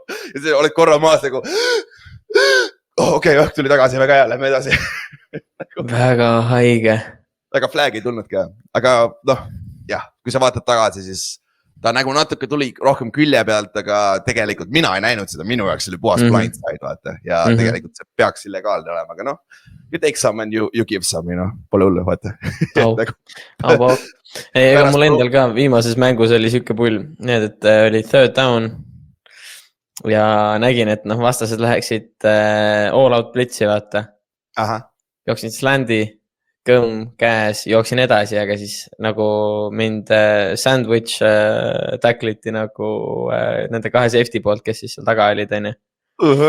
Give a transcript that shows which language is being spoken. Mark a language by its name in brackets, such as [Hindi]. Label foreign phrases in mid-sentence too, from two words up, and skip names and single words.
[Estonian] Ja see oled korra maas nagu, okei, tuli tagasi, väga hea, lähme edasi. Väga haige. Väga flag ei tulnud ka, aga jah, kui sa vaatad tagasi, siis ta nagu natuke tuli rohkem külje pealt, aga tegelikult mina ei näinud seda, minu jaoks oli puhas blindside, vaata. Ja tegelikult see peaks illegaalne olema, aga noh, [English] you take some and you give some, [Estonian] pole hullu, vaata. Ega mul endal ka viimases mängus oli siuke pull, need, et oli [English] third down [Estonian] ja nägin, et noh, vastased läheksid [English] all out [Estonian] blitzi, vaata. Jooksin slandi, kõmm käes, jooksin edasi, aga siis nagu mind [English] sandwich tackliti [Estonian] nagu nende kahe safety poolt, kes siis seal taga olid, on ju.